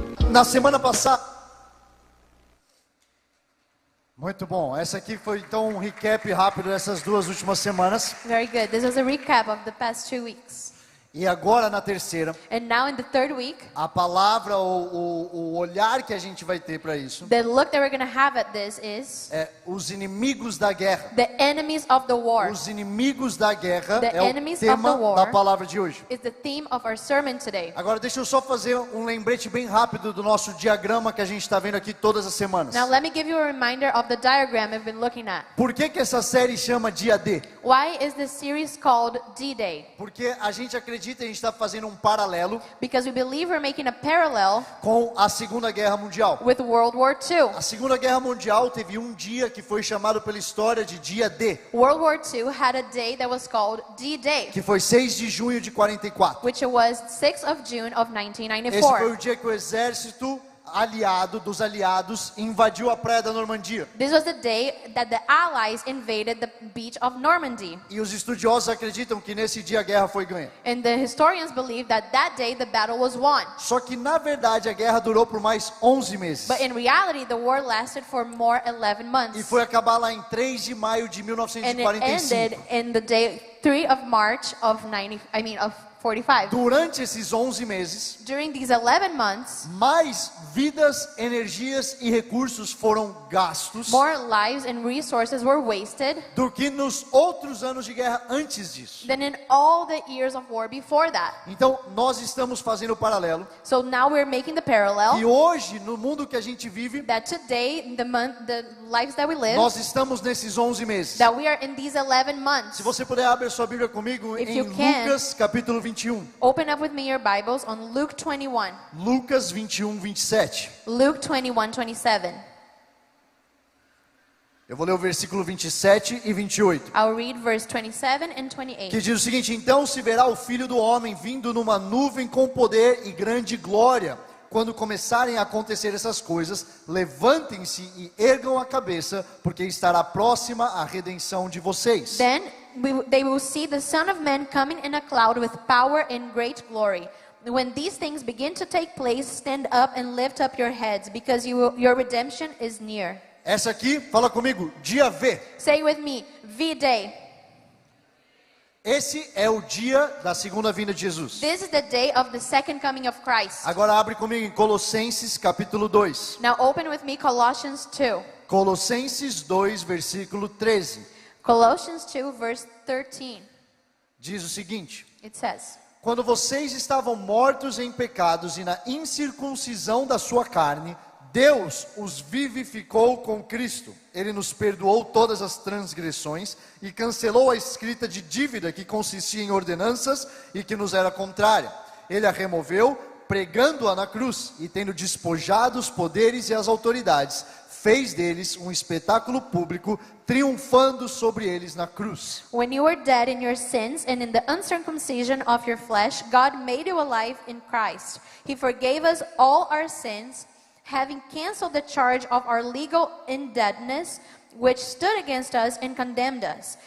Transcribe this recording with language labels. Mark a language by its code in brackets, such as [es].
[pt] Na semana passada, muito bom. Essa aqui foi então um recap rápido dessas duas últimas semanas. [en] Very good. This was a recap of the past 2 weeks. [pt] E agora na terceira, [en] And now in the third week, [pt] a palavra ou o olhar que a gente vai ter para isso [en] the look that we're going to have at this is [pt] é os inimigos da guerra. [en] the enemies of the war. [pt] Os inimigos da guerra [en] The [pt] é o [en] enemies of [pt] tema [en] the war. [pt] da palavra de hoje. [en] Is the theme of our sermon today. [pt] Agora deixa eu só fazer um lembrete bem rápido do nosso diagrama que a gente está vendo aqui todas as semanas. [en] Now let me give you a reminder of the diagram we've been looking at. [pt] Por que essa série chama Dia D? [en] Why is this series called D-Day? [pt] Porque a gente acredita, a gente está fazendo um paralelo [en] Because we believe we're making a parallel [pt] com a Segunda Guerra Mundial. [en] with World War II. [pt] A Segunda Guerra Mundial teve um dia que foi chamado pela história de Dia D, [en] World War II had a day that was called D-Day, [pt] que foi 6 de junho de 44. [en] which was 6th of June of [pt] Esse foi [en] 1994. [pt] o dia que o exército dos aliados invadiu a praia da Normandia. [en] This was the day that the Allies invaded the beach of Normandy. [pt] E os estudiosos acreditam que nesse dia a guerra foi ganha. [en] And the historians believe that that day the battle was won. [pt] Só que na verdade a guerra durou por mais 11 meses. [en] But in reality, the war lasted for more 11 [pt] E [en] months. [pt] foi acabar lá em 3 de maio de [en] And it [pt] 1945. [en] ended in the day 3 of March of 45. [pt] Durante esses 11 meses, [en] During these 11 months, [pt] mais vidas, energias e recursos foram gastos [en] more lives and resources were wasted [pt] do que nos outros anos de guerra antes disso. [en] than in all the years of war before that. [pt] Então, nós estamos fazendo o paralelo [en] So now we're making the [pt] que [en] parallel [pt] hoje, no mundo que a gente vive, [en] that today, in the lives that we live, [pt] nós estamos nesses 11 meses. [en] that we are in these 11 months. [pt] Se você puder, abrir sua Bíblia comigo [en] If [pt] em [en] you can. [pt] Lucas capítulo 21. [en] Open up with me your Bibles on Luke 21. [pt] Lucas 21, 27. [en] Luke 21, 27. [pt] Eu vou ler o versículo 27 e 28. [en] I'll read verse 27 and 28. [pt] Que diz o seguinte: então se verá o Filho do Homem vindo numa nuvem com poder e grande glória. Quando começarem a acontecer essas coisas, levantem-se e ergam a cabeça, porque estará próxima a redenção de vocês. [en] Then they will see the Son of Man coming in a cloud with power and great glory. When these things begin to take place, stand up and lift up your heads, because your redemption is near. [pt] Essa aqui, fala comigo, dia V. [en] Say with me, V-Day. [pt] Esse é o dia da segunda vinda de Jesus. [en] This is the day of the second coming of Christ. [pt] Agora abre comigo em Colossenses capítulo 2. [en] Now open with me Colossians 2. [pt] Colossenses 2, versículo 13. [en] Colossians 2, verse 13. [pt] Diz o seguinte: [en] It says, [pt] quando vocês estavam mortos em pecados e na incircuncisão da sua carne, Deus os vivificou com Cristo. Ele nos perdoou todas as transgressões e cancelou a escrita de dívida que consistia em ordenanças e que nos era contrária. Ele a removeu, pregando-a na cruz, e tendo despojado os poderes e as autoridades, fez deles um espetáculo público, triunfando sobre eles na cruz. [en] when you were dead in your sins and in the uncircumcision of your flesh, God made you alive in Christ. He forgave us all our sins, having canceled the charge of our legal indebtedness, which stood against us and condemned us.